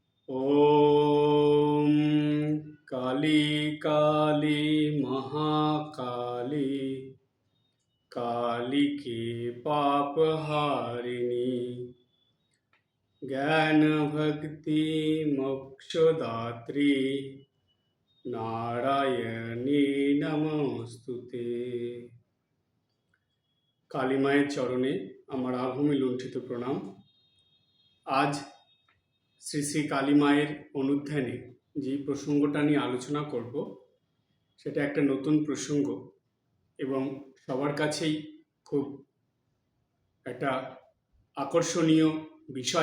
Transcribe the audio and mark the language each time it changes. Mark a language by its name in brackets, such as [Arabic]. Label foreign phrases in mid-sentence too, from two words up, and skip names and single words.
[Sanskrit] ॐ काली काली महाकाली कालिके पापहारिणी ज्ञान भक्ति मोक्षदात्री नारायणी नमस्तुते। [Bangla] काली माয়ের চরণে আমার আভূমি লুণ্ঠিত প্রণাম। আজ শ্রী শ্রী কালী মায়ের অনুধ্যানে যে প্রসঙ্গটা নিয়ে আলোচনা করব সেটা একটা নতুন প্রসঙ্গ এবং সবার কাছেই খুব একটা আকর্ষণীয় বিষয়।